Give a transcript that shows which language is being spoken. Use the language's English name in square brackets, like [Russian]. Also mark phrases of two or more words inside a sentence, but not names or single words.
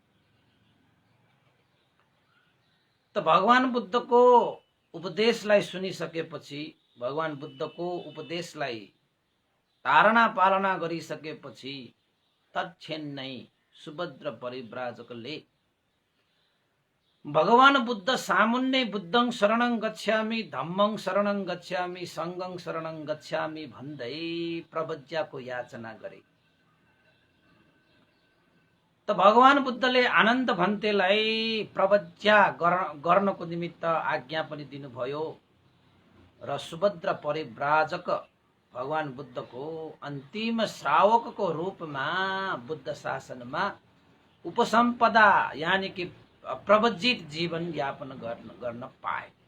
[Nepali] त भगवान बुद्धको उपदेशलाई सुनिसकेपछि, भगवान बुद्धको उपदेशलाई धारणा पालना गरिसकेपछि तत्क्षण नै सुभद्र परिव्राजकले भगवान बुद्ध सामुन्ने [Pali] बुद्धं शरणं गच्छामि धम्मं शरणं गच्छामि संघं शरणं गच्छामि [Nepali] भन्दै प्रवज्याको याचना गरे। त भगवान बुद्धले आनन्द भन्तेलाई प्रवज्या गर्नको निमित्त आज्ञा पनि दिनुभयो र सुभद्र परिव्राजक भगवान बुद्धको अन्तिम श्रावकको रूपमा बुद्ध शासनमा उपसम्पदा [Hindi] यानी कि [Nepali] प्रवज्जित जीवन यापन गर्न पाए।